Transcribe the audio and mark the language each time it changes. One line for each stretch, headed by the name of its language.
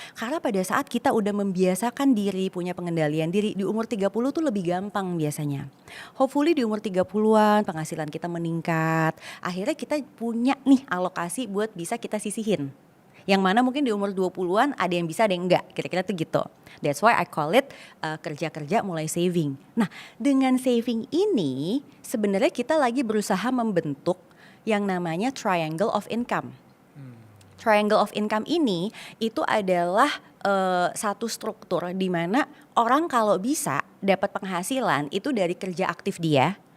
Indonesian: Karena pada saat kita udah membiasakan diri, punya pengendalian diri, di umur 30 tuh lebih gampang biasanya. Hopefully di umur 30-an penghasilan kita meningkat. Akhirnya kita punya nih alokasi buat bisa kita sisihin. Yang mana mungkin di umur 20-an ada yang bisa ada yang enggak, kira-kira tuh gitu.
English: That's why I call it
Indonesian: kerja-kerja mulai
English: saving.
Indonesian: Nah, dengan saving ini sebenarnya kita lagi berusaha membentuk yang namanya triangle of income. Triangle of income ini itu adalah satu struktur di mana orang kalau bisa dapat penghasilan itu dari kerja aktif dia.